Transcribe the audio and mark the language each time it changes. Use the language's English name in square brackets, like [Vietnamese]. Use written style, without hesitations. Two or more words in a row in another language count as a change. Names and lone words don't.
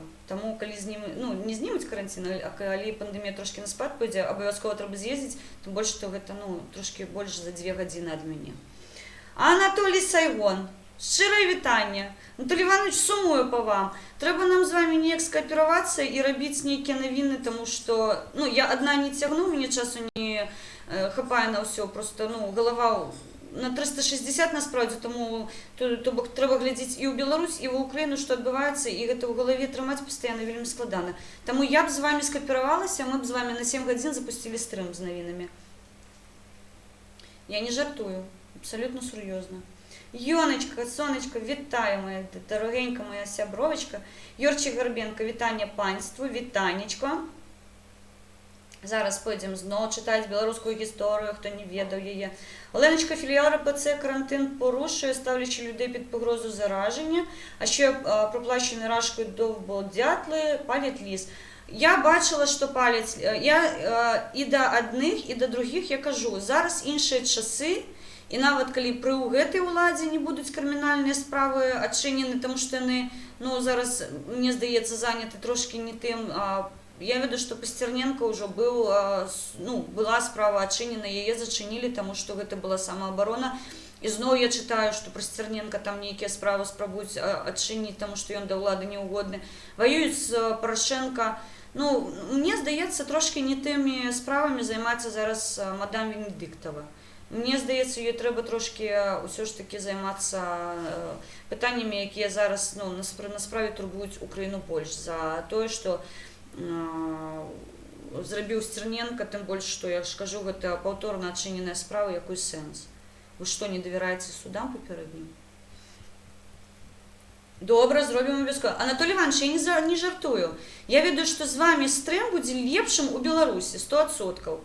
[Belarusian] Таму, калі ну, не знімуць карантин, а калі пандэмія трошкі на спад пойдзе, абавязкова трэба з'ездзіць, тым больш, што гэта, ну, трошкі больш за 2 гадзіны ад мяне. Анатолій Сайгон, шчырае вітанне. Анатолій Іванович, сумую па вам. Трэба нам [Ukrainian] з вами [Belarusian] неяк скааперавацца і рабіць нейкія навіны, таму што, ну, я адна не цягну, мне часу не хапае на ўсё, просто, ну, галава на 360 насправді, тому то бок трэба глядзець і ў Беларусь, і ў Украіну, што адбываецца, і гэта ў галаве трымаць пастаянна вельмі складана. Таму я б з вами скааперавалася, мы б з вами на 7 гадзін запусцілі стрым з навінамі. Я не жартую, абсолютно сур'ёзна. Ёночка, [Ukrainian] сонечка, вітаю, моя дорогенька, моя сябровочка. Юрчик Горбенко, вітання панству, вітанечко. Зараз пойдем знову читати білоруську історію, хто не ведав її. Оленочка, філіал РПЦ карантин порушує, ставлячи людей під погрозу зараження, а ще проплачені рашкою довбодятли, палять ліс. Я бачила, що палять. Я і до одних, і до других я кажу, зараз інші часи, і навіть коли при [Belarusian] гэтай уладі [Ukrainian] не будуть кримінальні справи відчинені, тому що вони, ну, зараз, мені здається, зайняті трошки не тим. [Russian] Я веду, что Пастерненко уже был, ну, была справа отчинена, ее зачинили, тому что это была самооборона. И снова я читаю, что Пастерненко там некие справы спробуют отчинить, тому что он до влады не угодны. Воюют с Порошенко. [Ukrainian] Ну, мне здається, трошки не тими справами займається зараз мадам Венедиктова. Мені здається, їй треба трошки все ж таки займатися питаннями, які зараз, ну, насправді турбують Україну більш за те, що зрабіў Стерненко, [Belarusian] тым больш, што я ж кажу, гэта паўторна адчыненая справа, якой сэнс? Вы што, не давяраеце судам папярэднім? Добра, зробім абавязкова. Анатолій Іванович, я не жартую. Я ведаю, што з вами стрым будзе лепшым у Беларусі, 100%.